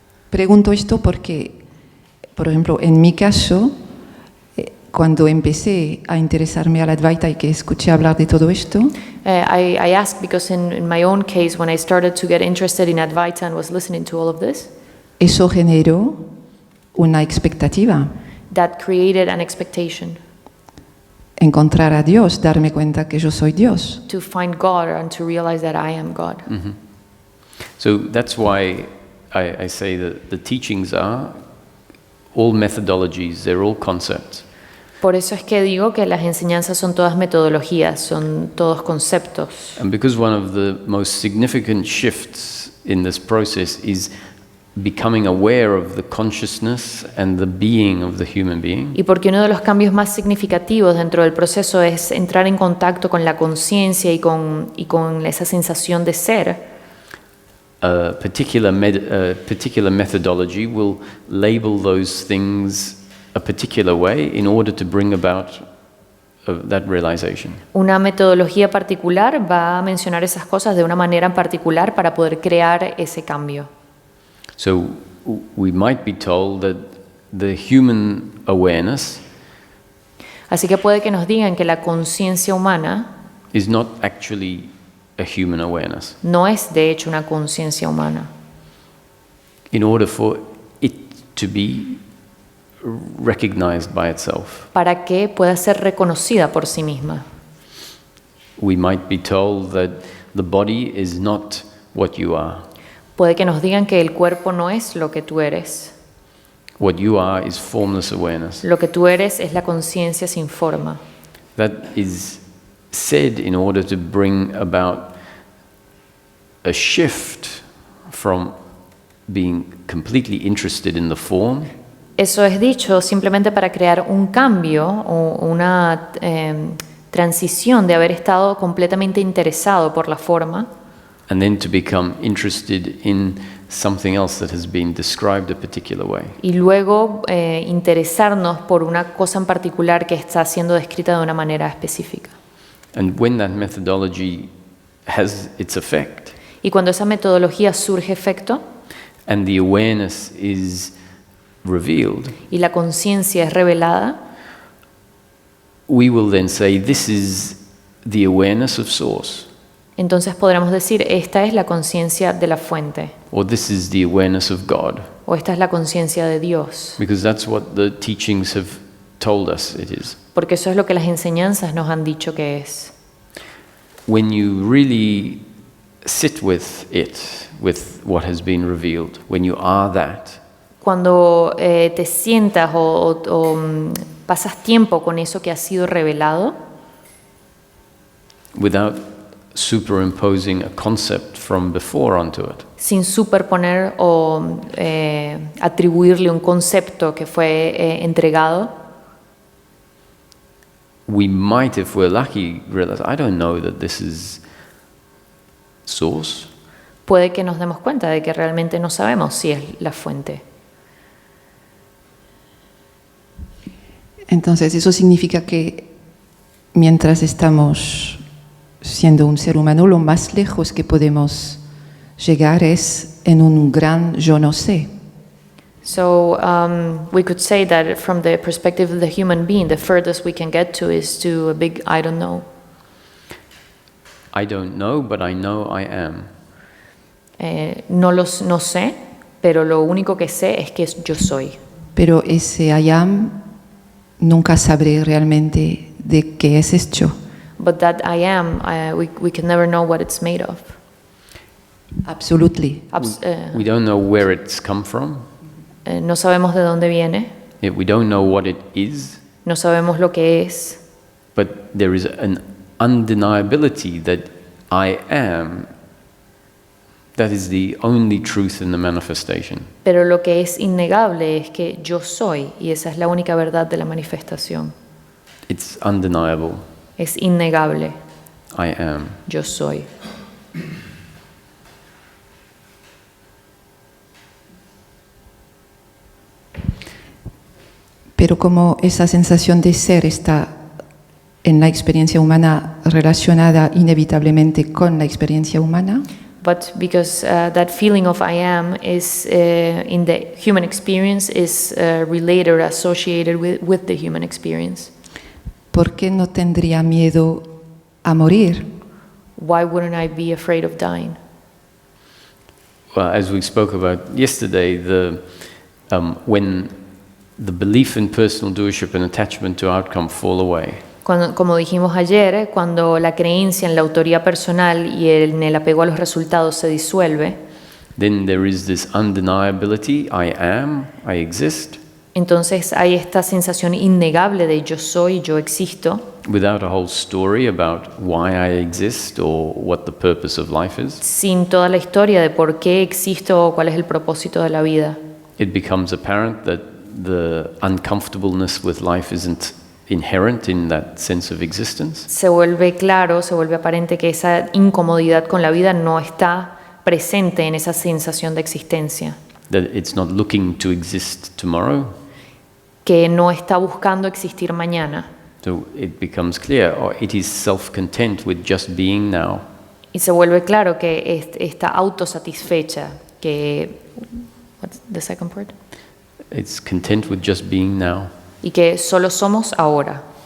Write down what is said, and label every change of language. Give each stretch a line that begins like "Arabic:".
Spanish: Pregunto esto porque, por ejemplo, en mi caso, cuando empecé a interesarme al Advaita y que escuché hablar de todo esto,
English: I ask because in my own case, when I started to get interested in Advaita and was listening to all of this,
Spanish: eso generó una expectativa.
English: that created an expectation
Spanish: Encontrar a Dios, darme cuenta que yo soy Dios.
English: to find God and to realize that I am God. So that's why I say that the teachings are all methodologies, they're all concepts.
Spanish: Por eso es que digo que las enseñanzas son todas metodologías, son todos conceptos.
English: And because one of the most significant shifts in this process is becoming aware of the consciousness and the being of the human being,
Spanish: Y porque uno de los cambios más significativos dentro del proceso es entrar en contacto con la conciencia y con esa sensación de ser,
English: a particular methodology will label those things a particular way in order to bring about that realization.
Spanish: una metodología particular va a mencionar esas cosas de una manera en particular para poder crear ese cambio.
English: So we might be told that the human awareness
Spanish: Así que puede que nos digan que la conciencia humana
English: is not actually a human awareness.
Spanish: no es de hecho una conciencia humana.
English: In order for it to be recognized by itself,
Spanish: Para que pueda ser reconocida por sí misma.
English: we might be told that the body is not what you are.
Spanish: Puede que nos digan que el cuerpo no es lo que tú eres.
English: What you are is formless awareness.
Spanish: Lo que tú eres es la conciencia sin forma.
English: That is said in order to bring about a shift from being completely interested in the form
Spanish: Eso es dicho simplemente para crear un cambio o una transición de haber estado completamente interesado por la forma
English: and then to become interested in something else that has been described a particular way.
Spanish: y luego interesarnos por una cosa en particular que está siendo descrita de una manera específica.
English: And when that methodology has its effect
Spanish: Y cuando esa metodología surge efecto
English: and the awareness is revealed,
Spanish: y la conciencia es revelada,
English: we will then say this is the awareness of source,
Spanish: entonces podremos decir, esta es la conciencia de la fuente,
English: or this is the awareness of God,
Spanish: o esta es la conciencia de Dios,
English: because that's what the teachings have told us it is.
Spanish: porque eso es lo que las enseñanzas nos han dicho que es.
English: When you really sit with it, with what has been revealed, when you are that,
Spanish: Cuando te sientas o pasas tiempo con eso que ha sido revelado,
English: without superimposing a concept from before onto it,
Spanish: sin superponer o atribuirle un concepto que fue entregado,
English: we might, if we're lucky, realize, I don't know that this is source.
Spanish: puede que nos demos cuenta de que realmente no sabemos si es la fuente. Entonces, eso significa que mientras estamos siendo un ser humano, lo más lejos que podemos llegar es en un gran yo no sé.
English: So we could say that from the perspective of the human being, the furthest we can get to is to a big I don't know. I don't know, but I know I am.
Spanish: No sé, pero lo único que sé es que yo soy. Pero ese
English: I am
Spanish: nunca sabré realmente de qué es hecho.
English: But that I am, we can never know what it's made of. Absolutely. We don't know where it's come from.
Spanish: No sabemos de dónde viene,
English: We don't know what it is.
Spanish: no sabemos lo que es,
English: But there is an undeniability that I am. That is the only truth in the manifestation.
Spanish: pero lo que es innegable es que yo soy, y esa es la única verdad de la manifestación.
English: It's undeniable.
Spanish: Es innegable,
English: I am.
Spanish: yo soy. Pero como esa sensación de ser está en la experiencia humana relacionada inevitablemente con la experiencia humana,
English: But because that feeling of I am is in the human experience is related or associated with the human experience.
Spanish: ¿por qué no tendría miedo a morir?
English: Why wouldn't I be afraid of dying? Well, as we spoke about yesterday, when the belief in personal doership and attachment to outcome fall away,
Spanish: Como dijimos ayer, cuando la creencia en la autoría personal y en el apego a los resultados se disuelve,
English: then there is this undeniability, I am, I exist,
Spanish: entonces hay esta sensación innegable de yo soy, yo existo,
English: without a whole story about why I exist or what the purpose of life is.
Spanish: sin toda la historia de por qué existo o cuál es el propósito de la vida.
English: It becomes apparent that the uncomfortableness with life isn't inherent in that sense of existence.
Spanish: Se vuelve claro, se vuelve aparente que esa incomodidad con la vida no está presente en esa sensación de existencia,
English: That it's not looking to exist tomorrow.
Spanish: que no está buscando existir mañana.
English: So it becomes clear, or it is self-content with just being now.
Spanish: Y se vuelve claro que está autosatisfecha, que
English: what's the second part? It's content with just being now.
Spanish: Y que solo somos ahora.